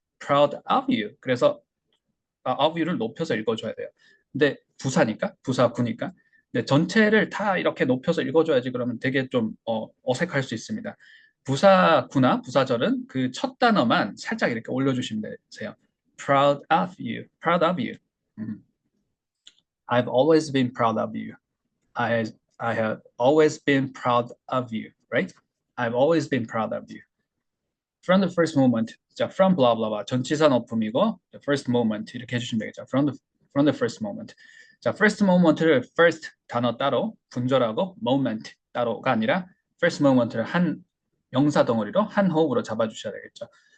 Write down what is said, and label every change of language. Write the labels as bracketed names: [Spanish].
[English] proud of you. [Korean] 그래서 [English] of you [Korean] 를 높여서 읽어줘야 돼요. 근데 부사니까, 부사구니까. 근데 전체를 다 이렇게 높여서 읽어줘야지 그러면 되게 좀 어색할 수 있습니다. 부사구나 부사절은 그 첫 단어만 살짝 이렇게 올려주시면 되세요. [English] proud of you, proud of you. I've always been proud of you. I have always been proud of you, right? I've always been proud of you. From the first moment. 자, from blah blah blah. [Korean] 전치사 높음이고 [English] the first moment [Korean] 이렇게 해주시면 되겠죠. [English] From the first moment. [Korean] 자, [English] first moment [Korean] 를 first 단어 따로 분절하고 moment 따로가 아니라 first moment를 한 명사 덩어리로 한 호흡으로 잡아주셔야 되겠죠.